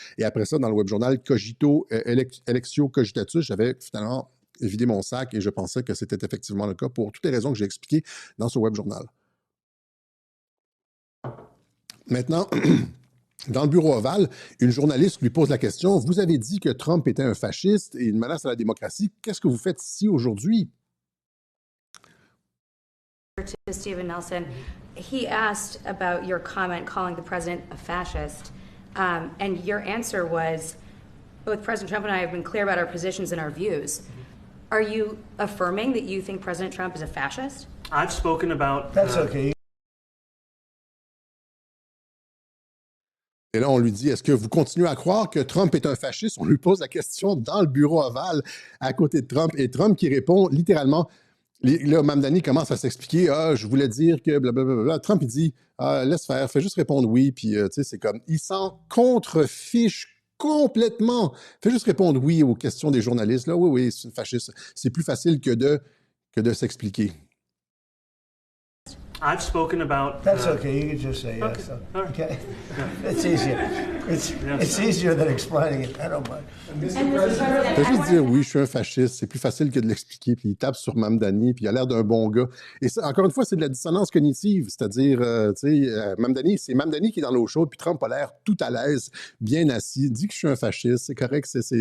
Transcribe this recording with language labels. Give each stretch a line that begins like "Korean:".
French: Et après ça, dans le web journal Cogito, Electio Cogitatus, j'avais finalement vidé mon sac et je pensais que c'était effectivement le cas pour toutes les raisons que j'ai expliquées dans ce web journal. Maintenant, dans le bureau ovale, une journaliste lui pose la question, « Vous avez dit que Trump était un fasciste et une menace à la démocratie. Qu'est-ce que vous faites ici aujourd'hui? »
English: To Stephen Nelson, he asked about your comment calling the president a fascist, and your answer was, both President Trump and I have been clear about our positions and our views. Are you affirming that you think President Trump is a fascist? I've spoken about... That's okay.
French: Et là, on lui dit, est-ce que vous continuez à croire que Trump est un fasciste? On lui pose la question dans le bureau ovale à côté de Trump. Et Trump qui répond littéralement, là, Mamdani commence à s'expliquer, je voulais dire que blablabla. Trump, il dit, laisse faire, fais juste répondre oui. Puis, tu sais, c'est comme, il s'en contrefiche complètement. Fais juste répondre oui aux questions des journalistes. Là, oui, c'est une fasciste. C'est plus facile que de s'expliquer.
English: I've spoken about... That's okay. You can just say yes. Okay. It's easier. It's easier than explaining it. I don't mind.
French: Fais juste dire oui, je suis un fasciste. C'est plus facile que de l'expliquer. Puis il tape sur Mamdani, puis il a l'air d'un bon gars. Et ça, encore une fois, c'est de la dissonance cognitive. C'est-à-dire, tu sais, Mamdani, c'est Mamdani qui est dans l'eau chaude, puis Trump a l'air tout à l'aise, bien assis, dit que je suis un fasciste. C'est correct.